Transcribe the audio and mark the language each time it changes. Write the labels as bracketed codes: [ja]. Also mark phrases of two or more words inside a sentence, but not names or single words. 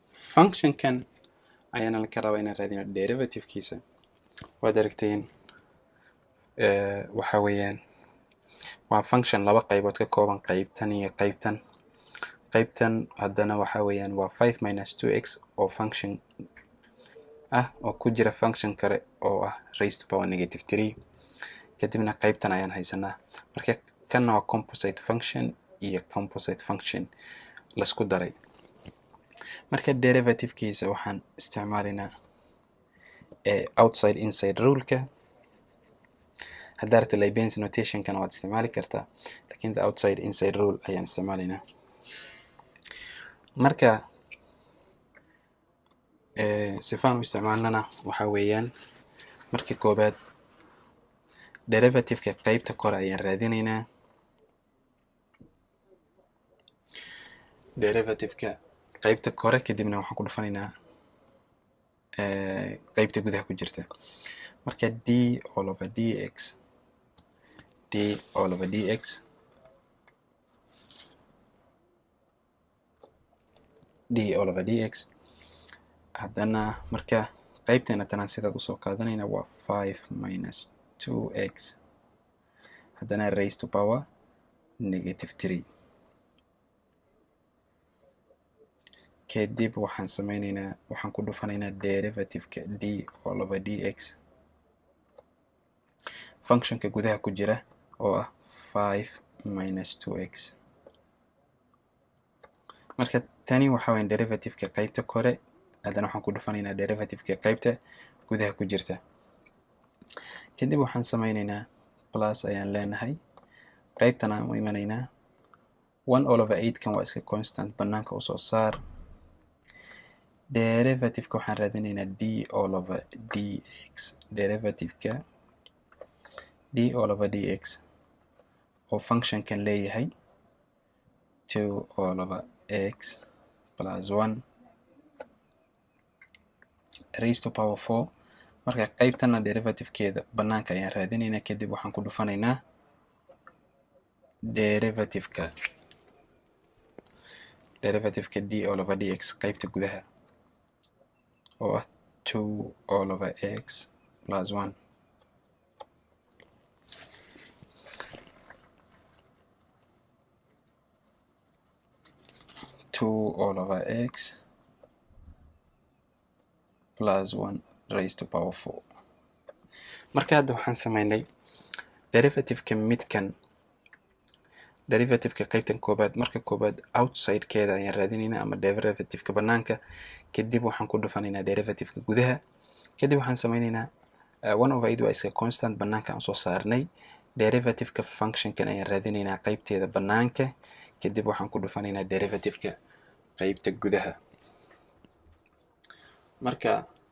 [so] function kan ayaan la ka rabaa inaan raadino derivative kiisa waad aragteen waxa weeyaan waa function laba qaybood ka kooban qaybtan iyo qaybtan haddana waxa weeyaan waa 5 minus 2x oo function oo ku jira function kale oo [en] raised to power negative 3 [so] kadibna qaybtan ayaan haysanaa marka kana waa [en] composite function [so] iyo [en] composite function [so] la isku daray marka derivative kiisa waxaan isticmaalinaa [en] outside inside rule [so] ka hadarta Leibniz notation kana waad isticmaali kartaa laakiin [en] outside inside rule [so] ayaan isticmaalinaa marka sifaan u isticmaalnana waxa weeyaan markii koobaad derivative ka qaybta kore ayaan raadinaynaa derivative ka qaybta kore kadibna waxaan ku dhufanaynaa qaybta gudaha ku jirta marka [en] d all over dx [so] haddana marka qaybteena tanaan sidaad usoo qaadanayna waa 5 minus 2x haddana [en] raised to power negative 3 [so] kadib waxaan ku dhufanaynaa derivative-ka [en] d all over dx [so] functionka gudaha ku jira oo 5 minus 2x marka tani waxa weyn derivative-ka qaybta kore haddana waxaan ku dhufanaynaa derivative-ka qaybta gudaha ku jirta kadib waxaan samaynaynaa plus ayaan leenahay qaybtan aan u imanaynaa [en] 1 all over 8 [so] kan waa iska constant banaanka usoo saar derivative-ka waxaan raadinaynaa [en] d all over dx [so] derivative-ka [en] d all over dx [so] oo function kan leeyahay [en] 2 all over x plus 1 raised to power 4 [so] marka qaybtana derivative-keeda banaanka ayaan raadinaynaa kadib waxaan ku dhufanaynaa derivative-ka [en] d all over dx [so] qaybta gudaha oo [en] 2 all over x plus 1 2 all over x plus 1 raised to power 4 [so] marka hadda waxaan samaynay derivative-ka derivative-ka qaybtan koobaad marka koobaad outside-keeda ayaan raadinaynaa ama derivative-ka banaanka kadib waxaan ku dhufanaynaa derivative-ka gudaha kadib waxaan samaynaynaa [en] 1 over 8 [so] waa iska constant banaanka aan soo saarnay derivative-ka function-kan ayaan raadinaynaa qaybteeda banaanka kadib waxaan ku dhufanaynaa derivative-ka qaybta gudaha marka